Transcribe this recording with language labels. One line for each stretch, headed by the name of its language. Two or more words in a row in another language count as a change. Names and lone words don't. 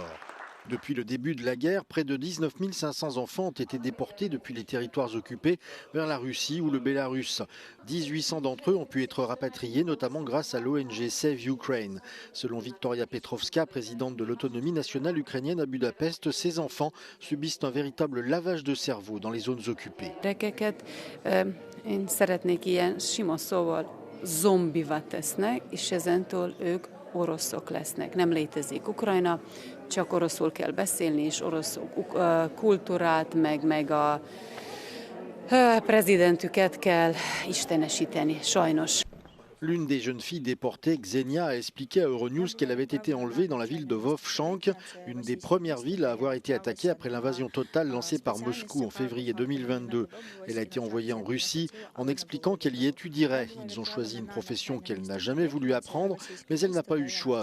French: Depuis le début de la guerre, près de 19 500 enfants ont été déportés depuis les territoires occupés vers la Russie ou le Bélarus. 1800 d'entre eux ont pu être rapatriés, notamment grâce à l'ONG Save Ukraine. Selon Victoria Petrovska, présidente de l'autonomie nationale ukrainienne à Budapest, ces enfants subissent un véritable lavage de cerveau dans les zones occupées.
Hungarian: Oroszok lesznek. Nem létezik Ukrajna, csak oroszul kell beszélni, és orosz kultúrát, meg a prezidentüket kell istenesíteni, sajnos.
French: L'une des jeunes filles déportées, Xenia, a expliqué à Euronews qu'elle avait été enlevée dans la ville de Vovchansk, une des premières villes à avoir été attaquée après l'invasion totale lancée par Moscou en février 2022. Elle a été envoyée en Russie en expliquant qu'elle y étudierait. Ils ont choisi une profession qu'elle n'a jamais voulu apprendre, mais elle n'a pas eu le choix.